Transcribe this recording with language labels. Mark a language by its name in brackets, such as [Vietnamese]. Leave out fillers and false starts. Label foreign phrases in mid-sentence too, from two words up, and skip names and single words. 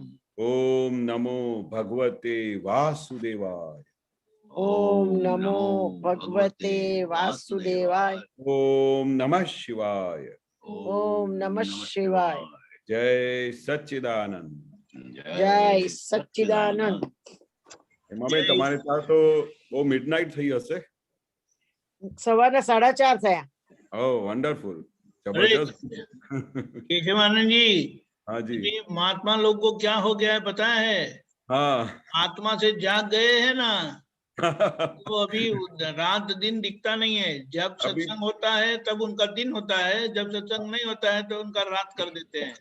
[Sanskrit] ओम नमो भगवते वासुदेवाय, ओम नमो भगवते वासुदेवाय, ओम नमः शिवाय, ओम नमः शिवाय। जय सच्चिदानंद। जय सच्चिदानंद। [Gujarati] એમાં તમારે ત્યાં તો બહુ મિડનાઇટ થઈ હશે. સવારના 4:30 થયા. [English] Oh wonderful, [Hindi] अरे जबरदस्त। केशवानंद जी, हाँ जी, ये महात्मा लोग को क्या हो गया है पता है? हाँ। आत्मा से जाग गए हैं ना, तो अभी रात दिन दिखता नहीं है। जब अभी सत्संग होता है तब उनका दिन होता है, जब सत्संग नहीं होता है तो उनका रात कर देते हैं।